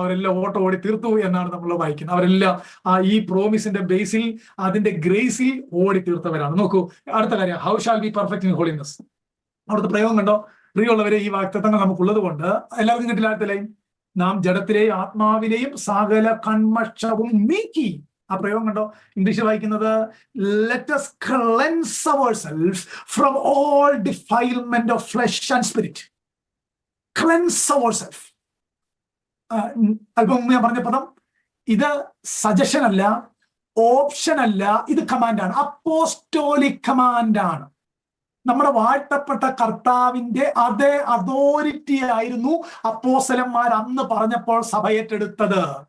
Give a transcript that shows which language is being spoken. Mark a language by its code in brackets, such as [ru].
[ml] അവരെല്ലാം ഓട്ടം ഓടി തീർത്തു എന്നാണ് നമ്മൾ വായിക്കുന്നത്. അവരെല്ലാം ഈ പ്രോമിസിന്റെ ബേസിൽ, അതിന്റെ ഗ്രേസിൽ ഓടി തീർത്തവരാണ്. നോക്കൂ അടുത്ത കാര്യം, [en] How shall be perfect in holiness. [ml] അവിടുത്തെ പ്രയോഗം കണ്ടോ? പ്രിയമുള്ളവരെ, ഈ വാഗ്ദത്തങ്ങൾ നമുക്കുള്ളത് കൊണ്ട് എല്ലാവർക്കും കിട്ടില്ല. അടുത്ത ലൈൻ, നാം ജഡത്തിലെയും ആത്മാവിലെയും സകല കന്മഷവും നീക്കി. ആ പ്രയോഗം കണ്ടോ? ഇംഗ്ലീഷിൽ വായിക്കുന്നത് [en] let us cleanse ourselves from all defilement of flesh and spirit. Cleanse ourselves. [ml] അല്പം മുമ്പ് ഞാൻ പറഞ്ഞ പദം ഇത് സജഷൻ അല്ല, ഓപ്ഷൻ അല്ല, ഇത് കമാൻഡാണ്, അപ്പോസ്റ്റോലിക് കമാൻഡാണ്. നമ്മുടെ വാഴ്ത്തപ്പെട്ട കർത്താവിന്റെ അതേ അതോറിറ്റി ആയിരുന്നു അപ്പോസ്തലന്മാർ അന്ന് പറഞ്ഞപ്പോൾ സഭ ഏറ്റെടുത്തത്.